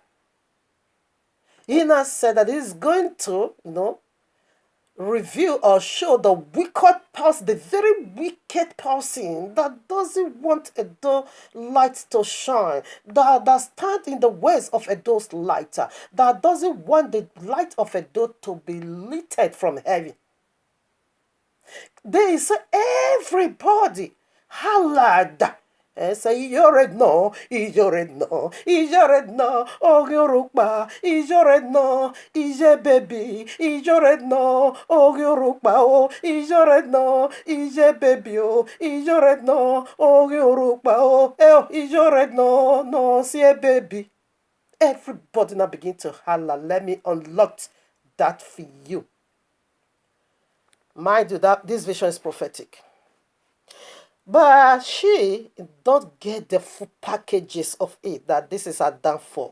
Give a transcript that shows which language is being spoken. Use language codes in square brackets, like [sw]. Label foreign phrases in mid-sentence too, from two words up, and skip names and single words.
[en] He now said that he's going to, reveal or show the wicked person, the very wicked person that doesn't want Edo light to shine, that stands in the ways of Edo's light, that doesn't want the light of Edo to be lit from heaven. They say everybody hollered and say, Ijoredno, Ijoredno, Ijoredno, Ogyorukba, Ijoredno, Ije baby, Ijoredno, Ogyorukba, oh, Ijoredno, Ije baby, oh, Ijoredno, Ogyorukba, oh, Ijoredno, no, see baby. Everybody now begin to holler. Let me unlock that for you. Mind you, that this vision is prophetic. But she don't get the full packages of it, that this is her downfall.